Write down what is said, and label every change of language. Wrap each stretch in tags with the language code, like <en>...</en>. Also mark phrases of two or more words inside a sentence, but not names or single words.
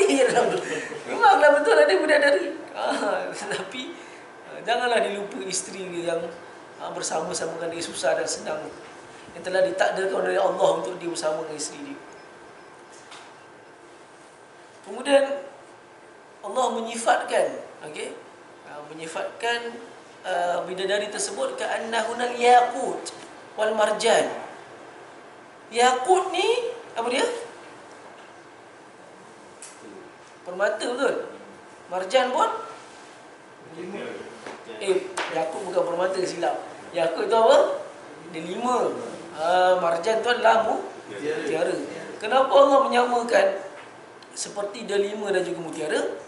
<ms>Memanglah betul ada bidadari. Tetapi janganlah dilupa isteri dia yang bersama-sama dengan dia susah dan senang yang telah ditakdirkan oleh Allah untuk dia bersama dengan isteri dia. Kemudian Allah menyifatkan, okey, menyifatkan bidadari tersebut</ms> <ar>كأنهن الياقوت والمرجان.</ar> <ms>Yaqut ni apa dia? Permata, betul? Marjan pun Yaqut bukan permata, silap. Yaqut tu apa? Dia 5. Marjan tu adalah mutiara. Kenapa Allah menyamakan seperti delima dan juga mutiara?</ms>